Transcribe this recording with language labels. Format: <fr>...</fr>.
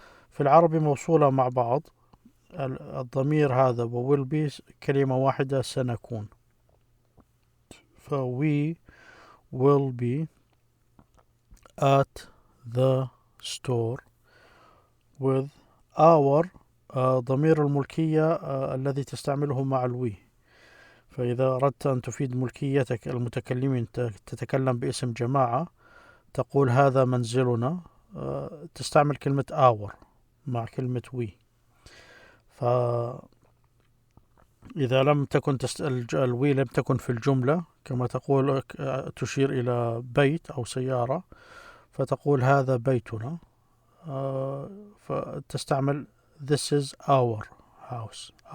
<ar>في العربي موصولة مع بعض الضمير هذا و will be كلمة واحدة سنكون. ف</ar> <en>we will be at the store with our</en> <ar>ضمير الملكية الذي تستعمله مع الوي. فإذا أردت أن تفيد ملكيتك المتكلمين تتكلم باسم جماعة تقول هذا منزلنا، تستعمل كلمة our مع كلمة we. فإذا لم تكن الوي لم تكن في الجملة كما تقول تشير إلى بيت أو سيارة فتقول هذا بيتنا، فتستعمل</ar> <en>this is our house.</en>